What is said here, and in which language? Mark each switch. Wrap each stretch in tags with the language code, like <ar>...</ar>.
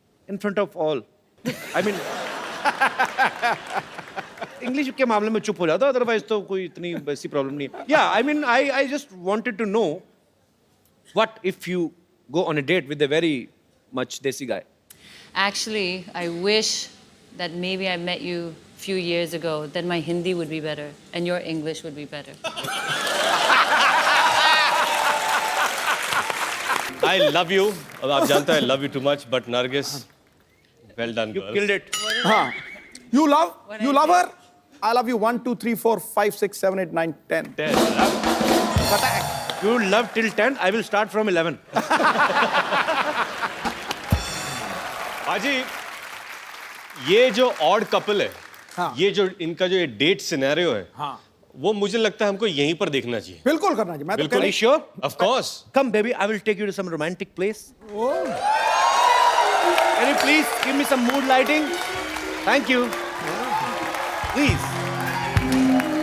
<en>in front of all, I mean</en> <hi>English के मामले में चुप हो जाता, अदरवाइज तो कोई इतनी वैसी प्रॉब्लम नहीं है।</hi> <en>या I mean I just wanted to know what if you go on a date with a very much desi guy. Actually, I wish that maybe I met you a few years ago. Then my Hindi would be better and your English would be better. I love you.</en> <hi>अब आप जानते हैं</hi> <en>I love you too much, but Nargis, well done, You girl. killed it.</en> <hi>हाँ,</hi> <en>you love her. I love you 1 2 3 4 5 6 7 8 9 10. You love till 10. I will start from 11.</en> <hi>पाजी, ये जो odd couple है, हाँ। ये जो इनका जो ये डेट सिनेरियो है, हाँ। वो मुझे लगता है हमको यहीं पर देखना चाहिए। बिल्कुल करना चाहिए। मैं तो बिल्कुल। कह</hi> <en>Are you sure? Of course. Come, baby. I will take you to some romantic place. Can you please give me some mood lighting? Thank you. Please.</en>